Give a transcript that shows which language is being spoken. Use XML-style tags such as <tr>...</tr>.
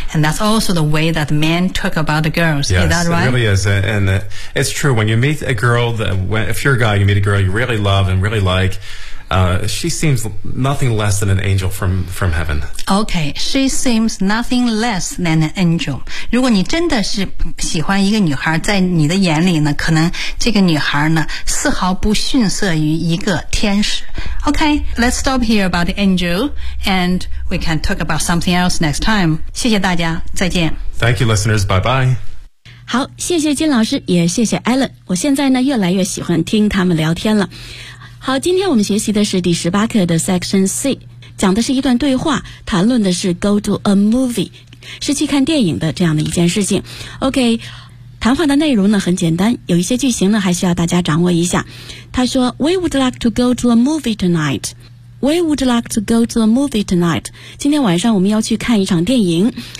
<en>And that's also the way that men talk about the girls. Yes, is that right? It really is. And it's true. When you meet a girl, if you're a guy, you meet a girl you really love and really like,she seems nothing less than an angel from heaven. Okay, she seems nothing less than an angel.</en> <zh>如果你真的是喜欢一个女孩，在你的眼里呢，可能这个女孩呢，丝毫不逊色于一个天使。</zh> <en>Okay, let's stop here about the angel, and we can talk about something else next time.</en> <zh>谢谢大家，再见。</zh> <en>Thank you, listeners. Bye-bye.</en> <zh>好，谢谢金老师，也谢谢 Alan。我现在呢，越来越喜欢听他们聊天了。好，今天我们学习的是第18课的 Section C， 讲的是一段对话，谈论的是</zh> <en>go to a movie，</en> <zh>是去看电影的这样的一件事情。 OK， 谈话的内容呢很简单，有一些句型呢还需要大家掌握一下。他说</zh> <en>We would like to go to a movie tonight. We would like to go to a movie tonight.</en> <zh>今天晚上我们要去看一场电影。</zh>